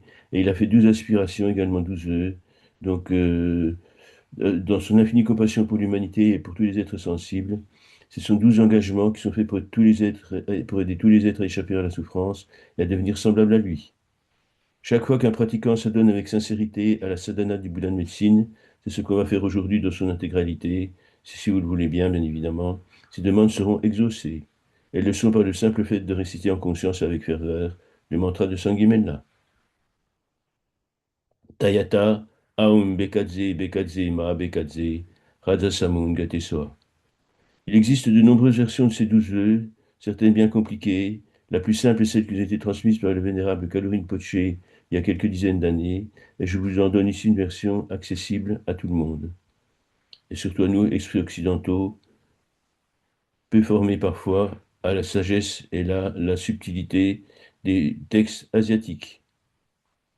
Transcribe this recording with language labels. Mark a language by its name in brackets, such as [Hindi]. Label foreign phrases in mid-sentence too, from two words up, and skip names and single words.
[French] Et il a fait 12 aspirations, également 12 vœux. Donc, dans son infinie compassion pour l'humanité et pour tous les êtres sensibles, ce sont 12 engagements qui sont faits pour tous les êtres, pour aider tous les êtres à échapper à la souffrance et à devenir semblables à lui. Chaque fois qu'un pratiquant s'adonne avec sincérité à la sadhana du Bouddha de médecine, c'est ce qu'on va faire aujourd'hui dans son intégralité, si vous le voulez bien, bien évidemment, ces demandes seront exaucées. Elles le sont par le simple fait de réciter en conscience et avec ferveur le mantra de Sanghimena. [Sanskrit] तद्यथा ॐ भैषज्ये भैषज्ये महाभैषज्ये राजसमुद्गते स्वाहा. [French] Il existe de nombreuses versions de ces 12 vœux, certaines bien compliquées. La plus simple est celle qui nous a été transmise par le vénérable Kalorine Poché il y a quelques dizaines d'années, et je vous en donne ici une version accessible à tout le monde, et surtout à nous, esprits occidentaux, peu formés parfois à la sagesse et la subtilité des textes asiatiques.